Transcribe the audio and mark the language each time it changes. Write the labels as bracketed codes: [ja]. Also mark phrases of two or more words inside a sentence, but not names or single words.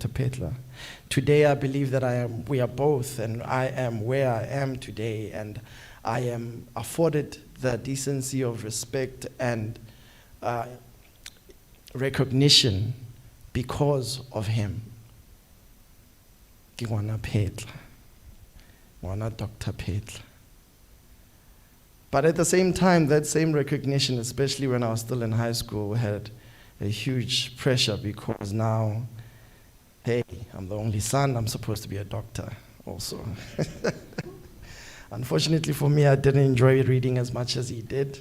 [en] Phetla. Today I believe that we are both, and I am where I am today, and I am afforded the decency of respect and recognition because of him. [nso] Ngwana Phetla, ngwana Dr. Phetla. [en] But at the same time, that same recognition, especially when I was still in high school, had a huge pressure because now, hey, I'm the only son, I'm supposed to be a doctor also. Unfortunately for me, I didn't enjoy reading as much as he did.